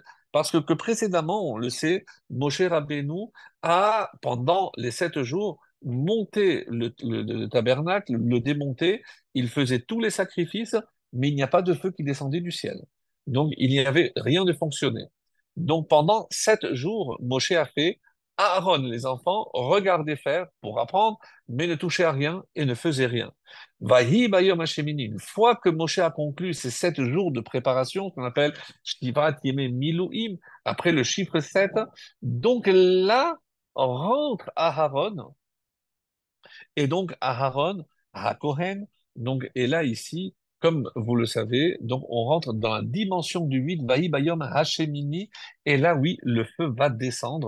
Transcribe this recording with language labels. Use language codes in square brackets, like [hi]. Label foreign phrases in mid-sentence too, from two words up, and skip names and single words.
[fr] Parce que précédemment, on le sait, Moshe Rabbeinu a, pendant les 7 jours, monté le tabernacle, le démonté, il faisait tous les sacrifices, mais il n'y a pas de feu qui descendait du ciel. Donc, il n'y avait rien de fonctionné. Donc, pendant 7 jours, Moshe a fait, Aaron, les enfants, regardez faire pour apprendre, mais ne touchez à rien et ne faisait rien. [he] ויהי ביום השמיני. [fr] Une fois que Moshe a conclu ces 7 jours de préparation, qu'on appelle [he] שבעת ימי מילואים, [fr] après le chiffre 7, donc là rentre Aaron, et donc Aaron, à Kohen, donc, et là ici, comme vous le savez, donc on rentre dans la dimension du 8, [he] ויהי ביום השמיני, [fr] et là oui, le feu va descendre.